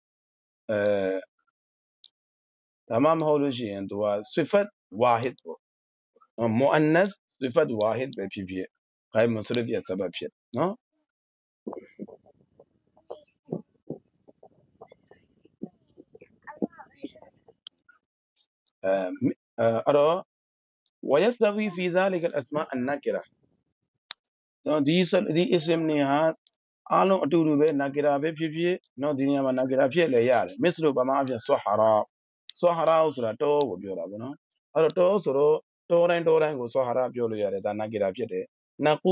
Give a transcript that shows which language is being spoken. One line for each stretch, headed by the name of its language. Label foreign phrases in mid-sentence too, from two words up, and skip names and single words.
Burmese: ဒါမှမဟုတ်လို့ရှိရင်သူက
Arabic: صفة واحد
Burmese: ပေါ့မူအန်နတ်
Arabic: صفة واحد
Burmese: ပဲဖြစ်ဖြစ်
Arabic: غير منصرف
Burmese: ဖြစ် sabab ဖြစ်နော် အဲ့တော့
Arabic: ويستوي في ذلك الأسماء النكرة
Burmese: နော်ဒီ ism တွေဟာအားလုံးအတူတူပဲနဂီရာပဲဖြစ်ဖြစ်နော်ဒီနေရာမှာနဂီရာဖြစ်လည်းရတယ်မစ္စလို့ပမာအဖြစ်ဆွဟရာဆိုတာတောကိုပြောတာပေါ့နော်အဲ့တော့တောဆိုတော့တောတိုင်းကိုဆွဟရာပြောလို့ရတယ်ဒါနဂီရာဖြစ်တယ်နကူ